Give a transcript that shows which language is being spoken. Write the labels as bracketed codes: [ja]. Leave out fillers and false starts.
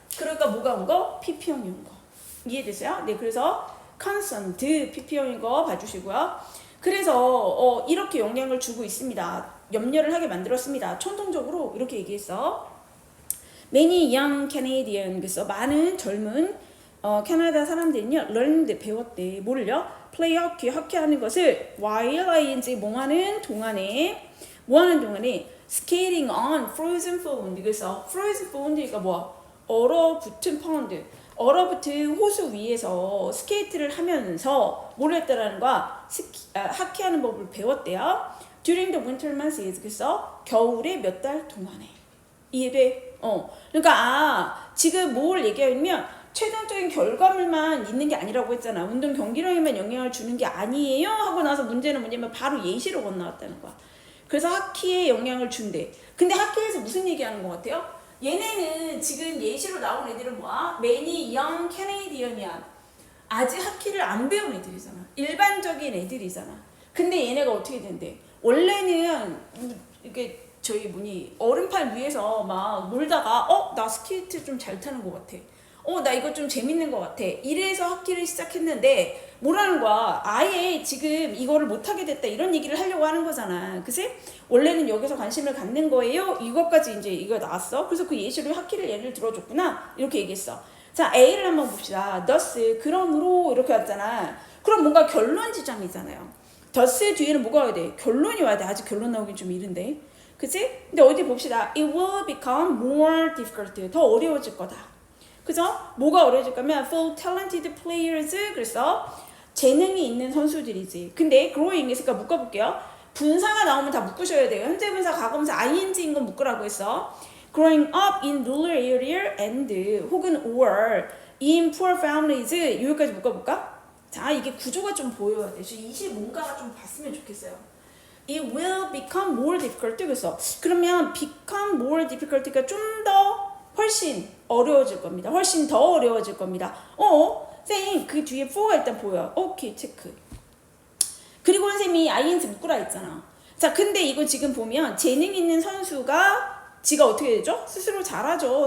[ko] 그러니까 뭐가 온 거? PP형이 온 거. 이해되세요? 네, 그래서 constant PP형인 거 봐주시고요. 그래서 이렇게 영향을 주고 있습니다. 염려를 하게 만들었습니다. 총동적으로 이렇게 얘기했어. [en] Many young Canadian, [ko] 그래서 많은 젊은 캐나다 사람들은요, [en] learned, [ko] 배웠대. 뭐를요? [en] play hockey, [ko] 하는 것을 [en] while ing, [ko] 뭐 하는 동안에 [en] skating on frozen pond. [ko] 그래서 [en] frozen pond [ko] 가 뭐야? 얼어붙은 펀드. 얼어붙은 호수 위에서 스케이트를 하면서 뭘 했다라는 거야? 하키하는 법을 배웠대요. [en] During the winter months. [ko] 그래서 겨울의 몇 달 동안에. 이해돼? 그러니까 지금 뭘 얘기하면 최종적인 결과물만 있는 게 아니라고 했잖아. 운동 경기력에만 영향을 주는 게 아니에요 하고 나서 문제는 뭐냐면 바로 예시로 건너왔다는 거야. 그래서 하키에 영향을 준대. 근데 하키에서 무슨 얘기하는 것 같아요? 얘네는 지금 예시로 나온 애들은 뭐야? [en] Many young Canadian이야. [ko] 아직 하키를 안 배운 애들이잖아. 일반적인 애들이잖아. 근데 얘네가 어떻게 된대? 원래는 이게 저희 얼음판 위에서 막 놀다가 나 스케이트 좀 잘 타는 것 같아. 나 이거 좀 재밌는 것 같아. 이래서 하키를 시작했는데 뭐라는 거야? 아예 지금 이거를 못하게 됐다 이런 얘기를 하려고 하는 거잖아. 그치? 원래는 여기서 관심을 갖는 거예요. 이것까지 이제 이거 나왔어. 그래서 그 예시로 하키를 예를 들어줬구나. 이렇게 얘기했어. 자, A를 한번 봅시다. thus, 그러므로 이렇게 왔잖아. 그럼 뭔가 결론 지점이잖아요. thus 뒤에는 뭐가 와야 돼? 결론이 와야 돼. 아직 결론 나오긴 좀 이른데. 그치? 근데 어디 봅시다. [en] It will become more difficult. [ko] 더 어려워질 거다. 그죠? 뭐가 어려워질 거면 [en] for talented players. [ko] 그래서 재능이 있는 선수들이지. 근데 growing 있으니까 묶어볼게요. 분사가 나오면 다 묶으셔야 돼요. 현재 분사, 과거분사, ing인 건 묶으라고 했어. [en] growing up in rural area and [ko] 혹은 [en] or in poor families. [ko] 여기까지 묶어볼까? 자, 이게 구조가 좀 보여야 돼. 25가가 좀 봤으면 좋겠어요. [en] It will become more difficult. [ko] 그래서 그러면 [en] become more difficult [ko] 가 좀 더 훨씬 어려워질 겁니다. 훨씬 더 어려워질 겁니다. 선생님 그 뒤에 for가 일단 보여. 오케이, 체크. 그리고 선생님이 ing 묶으라 했잖아. 자, 근데 이거 지금 보면 재능 있는 선수가 지가 어떻게 되죠? 스스로 잘하죠.